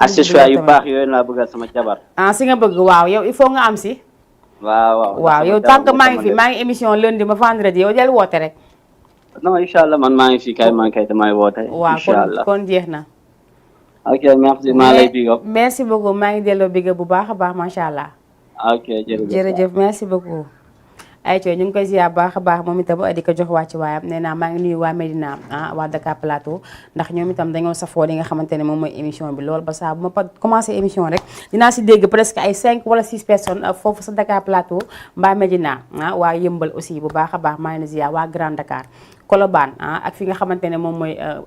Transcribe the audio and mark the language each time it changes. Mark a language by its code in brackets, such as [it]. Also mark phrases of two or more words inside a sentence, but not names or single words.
[wo] accessoire yu baax yooyu laa bëggal sama jabar. si nga bëgg waaw yow [fr] il faut [wo] nga am si. waaw yow [fr] tant que [wo] maa ngi fi maa ngi [fr] émission lundi [wo] ba vendredi yow del woote rek. non [ar] إن شاء الله [wo] man maa ngi fi kay man kay damay woote. [ar] إن شاء الله [wo] kon jeex na. ok merci maa lay [en] big up. [fr] merci beaucoup [wo] maa ngi delloo [en] big up [wo] bu baax a baax [ar] ما شاء الله. [wo] ok jërëjëf [fr] merci beaucoup. [wo] ay ñu ngi koy ziar baax a baax moom itam di ko jox wàcc waayam nee naa maa ngi nuyu waa Medina waa Dakar Plateau ndax ñoom itam dañoo safoo li nga xamante ne moom mooy émission bi loolu ba saa bu ma [fr] commencé émission [wo] rek dinaa si dégg presque ay 5 wala 6 personnes foofu sa Dakar Plateau mbaa Medina waa Yëmbal aussi bu baax a baax maa ngi ziar waa Grand Dakar Colobane ak fi nga xamante ne moom mooy